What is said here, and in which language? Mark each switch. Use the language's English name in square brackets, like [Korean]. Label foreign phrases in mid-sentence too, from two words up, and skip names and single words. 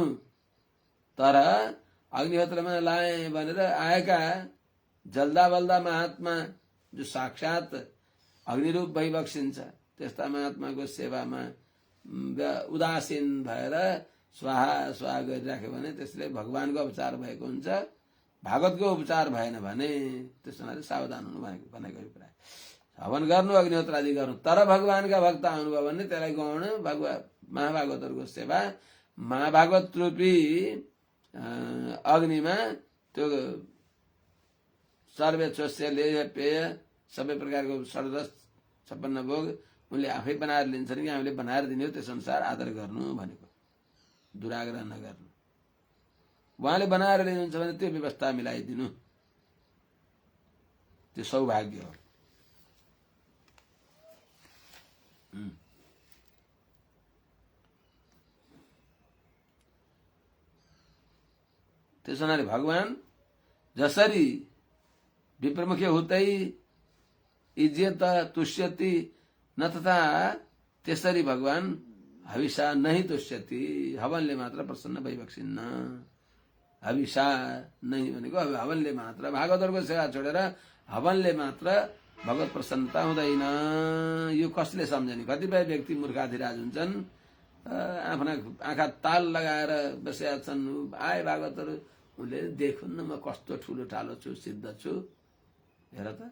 [Nepali] तर अग्निहोत्रमा लाए भनेर आएका जल्दा बल्दा महात्मा जो साक्षात अग्निरूप भइबक्सिन्छ, त्यस्ता महात्माको सेवामा उदासीन भएर स्वाहा स्वाहा गरिराख्यो भने त्यसले भगवानको उपचार भएको हुन्छ, भागवतको उपचार भएन भने। त्यसमा सावधान हुनु भनेको अभिप्राय। हवन गर्नु, अग्निहोत्र आदि गर्नु, तर भगवानका भक्त आउनुभयो भने त्यसलाई गौण महाभागवतहरूको सेवा, महाभागवत रूपी अग्निमा त्यो सर्वे स्वस्य लेह पेय सबै प्रकारको षड्रस 56 भोग उनले आफै बनाएर लिन्छन् कि हामीले बनाएर दिने हो, त्यस अनुसार आदर गर्नु भनेको, दुराग्रह नगर्नु। उहाँले बनाएर लिनुहुन्छ भने त्यो व्यवस्था मिलाइदिनु, त्यो सौभाग्य हो। त्यस हुनाले भगवान जसरी विप्रमुखे हुँदै [Sanskrit] इज्जत तुष्यति न [Nepali] तथा त्यसरी भगवान [Sanskrit] हविषा नहीं तुष्यति, [Nepali] हवनले मात्र प्रसन्न भइबक्सिन्न। [Sanskrit] हविषा नहीं [Nepali] भनेको हवनले मात्र, भागवतहरूको सेवा छोडेर हवनले मात्र भगवत प्रसन्नता हुँदैन। यो कसले सम्झने? कतिपय व्यक्ति मूर्खाधिराज हुन्छन्, आफ्ना आँखा ताल लगाएर बसेका छन्। आए भागवतहरू, उनले देखुन् न म कस्तो ठुलो ठालो छु, सिद्ध छु, हेर त।